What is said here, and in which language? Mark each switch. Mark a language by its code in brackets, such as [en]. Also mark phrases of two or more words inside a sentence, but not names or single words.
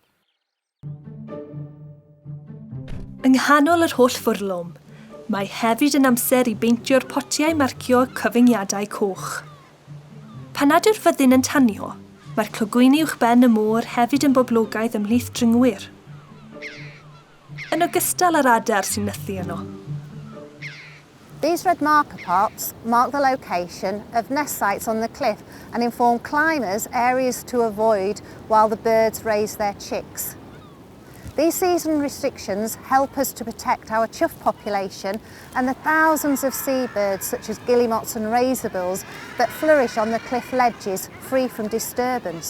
[cy] Yng nghanol yr holl fwrlwm, mae hefyd yn amser I beintio'r potiau marcio cyfyngiadau coch. Pan nad yw'r fyddin yn tanio, mae'r clogwyni uwchben y môr hefyd yn boblogaidd ymhlith dringwyr. Yn ogystal â'r adar sy'n nythu yno. [en] These red marker pots mark the location of nest sites on the cliff and inform climbers areas to avoid while the birds raise their chicks. These season restrictions help us to protect our chough population and the thousands of seabirds such as guillemots and razorbills that flourish on the cliff ledges free from disturbance.